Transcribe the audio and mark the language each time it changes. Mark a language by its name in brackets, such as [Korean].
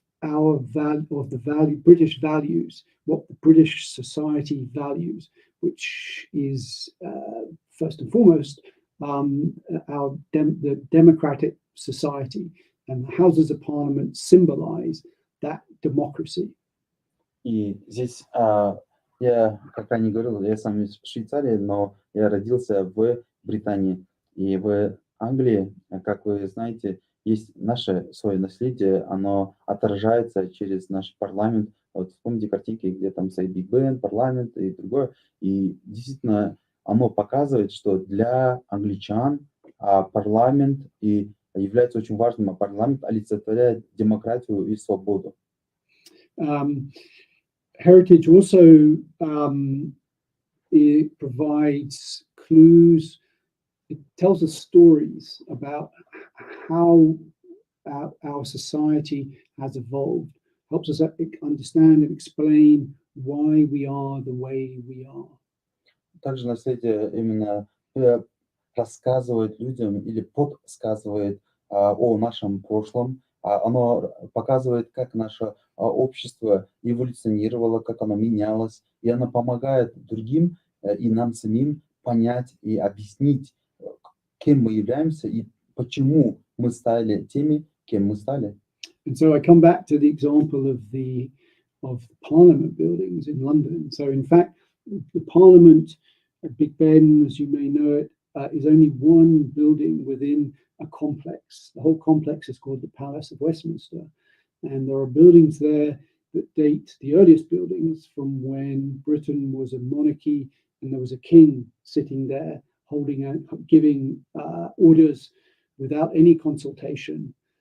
[English] British values, what the British society values, which is first and foremost the democratic society, and the Houses of Parliament symbolize that democracy. [Russian] И здесь я, как ранее говорил, я сам из Швейцарии, но я родился в Британии. И в Англии, как вы знаете, есть наше свое наследие, оно отражается через наш парламент. Вот вспомните картинки, где там стоит Биг Бен, парламент и другое. И действительно, оно показывает, что для англичан парламент и является очень важным, а парламент олицетворяет демократию и свободу. [English] Heritage also it provides clues. It tells us stories about how our society has evolved. Helps us understand and explain why we are the way we are. [Russian] Также наследие именно рассказывает людям или подсказывает о нашем прошлом. Оно показывает, как наше общество эволюционировало, как оно менялось, и оно помогает другим и нам самим понять и объяснить, кем мы являемся и почему мы стали теми, кем мы стали. [English] And so I come back to the example of Parliament buildings in London. So in fact, the Parliament at Big Ben, as you may know it, is only one building within a complex. The whole complex is called the Palace of Westminster. And there are buildings there that date, the earliest buildings, from when Britain was a monarchy and there was a king sitting there giving orders without any consultation.